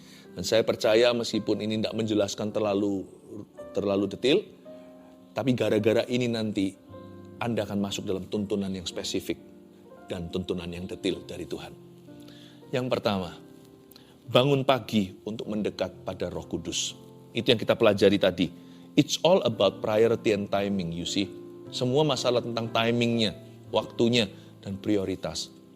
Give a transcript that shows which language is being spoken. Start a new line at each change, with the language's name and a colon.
Indonesian: Dan saya percaya meskipun ini tidak menjelaskan terlalu detail, tapi gara-gara ini nanti Anda akan masuk dalam tuntunan yang spesifik dan tuntunan yang detail dari Tuhan. Yang pertama, bangun pagi untuk mendekat pada Roh Kudus. Itu yang kita pelajari tadi.
English: It's all about priority and timing, you see.
Indonesian: Semua masalah tentang timingnya, waktunya, dan prioritas.